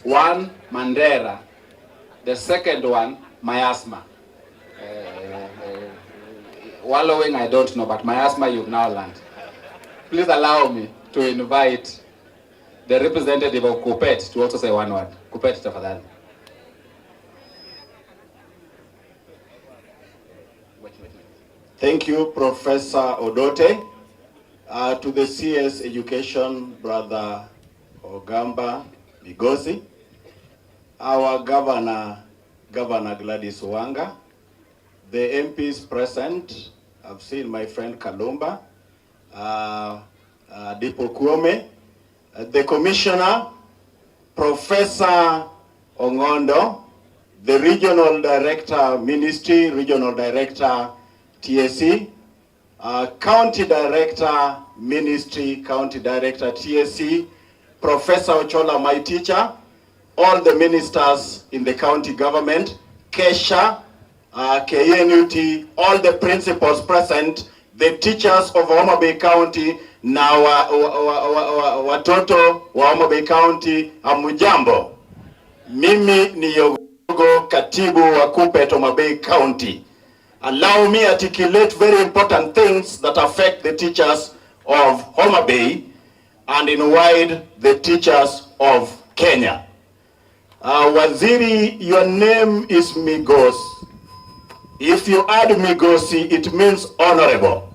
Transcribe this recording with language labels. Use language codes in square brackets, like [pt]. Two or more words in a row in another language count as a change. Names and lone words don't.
[en] One, Mandera. The second one, miasma. Wallowing, I don't know, but miasma you've now learned. Please allow me to invite the representative of Kupet to also say one word. Kupet, tafadhali. Thank you, Professor Odote. To the CS Education, Brother Ogamba Migosi, our Governor Gladys Wanga, the MPs present, I've seen my friend Kalumba, Dipo Kuome, the Commissioner, Professor Ongondo, the Regional Director Ministry, Regional Director TSC, County Director Ministry, County Director TSC, Professor Ochola, my teacher, all the ministers in the county government, Kesha, KNUT, all the principals present, the teachers of Homabay County, [sw] na watoto wa Homabay County, amujambo. Mimi ni Yogo, katibu wa KUPPET Homabay County. [en] Allow me articulate very important things that affect the teachers of Homabay and in wide the teachers of Kenya. Waziri, your name is Migos. If you add Migosi, it means honorable.